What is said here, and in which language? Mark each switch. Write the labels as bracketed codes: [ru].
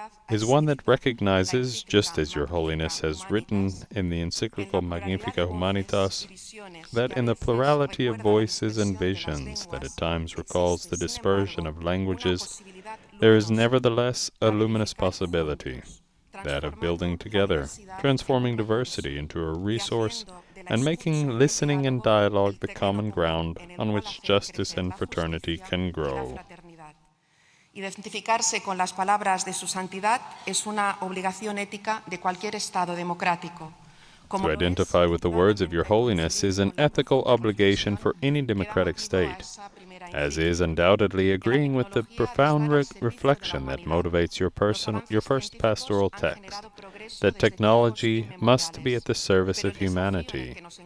[en] is one that recognizes, just as Your Holiness has written in the encyclical Magnifica Humanitas, that in the plurality of voices and visions that at times recalls the dispersion of languages, there is nevertheless a luminous possibility, that of building together, transforming diversity into a resource, and making listening and dialogue the common ground on which justice and fraternity can grow. [es] Identificarse con las palabras de su santidad es una obligación ética de cualquier Estado democrático. [en] To identify with the words of Your Holiness is an ethical obligation for any democratic state, as is undoubtedly agreeing with the profound reflection that motivates your first pastoral text, that technology must be at the service of humanity.